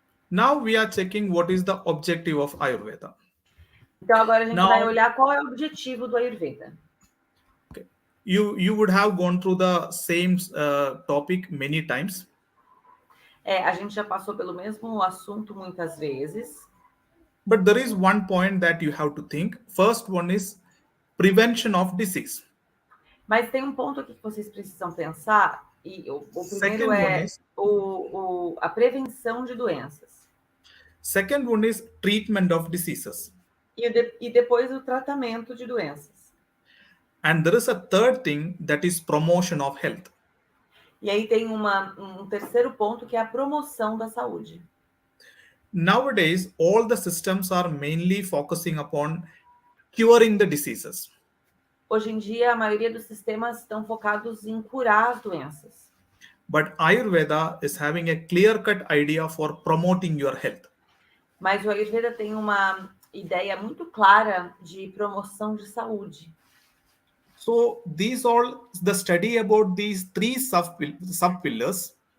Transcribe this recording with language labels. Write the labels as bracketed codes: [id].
[en] Now we are checking what is the objective of Ayurveda. [pt] Então, agora a gente [en] Now- [pt] vai olhar qual é o objetivo do Ayurveda. [en] You would have gone through the same topic many times. [pt] A gente já passou pelo mesmo assunto muitas vezes, [en] But there is one point that you have to think. First one is prevention of disease. [pt] mas tem um ponto aqui que vocês precisam pensar, e o primeiro [en] Second one [pt] é [en] is- [pt] a prevenção de doenças. [en] Second one is treatment of diseases. [pt] E depois o tratamento de doenças. [en] And there is a third thing that is promotion of health. [pt] E aí tem um terceiro ponto, que é a promoção da saúde. [en] Nowadays, all the systems are mainly focusing upon curing the diseases. [pt] Hoje em dia, a maioria dos sistemas estão focados em curar as doenças. [en] But Ayurveda is having a clear-cut idea for promoting your health. [pt] Mas o Ayurveda tem uma ideia muito clara de promoção de saúde. [en] So the study about these three sub-pillars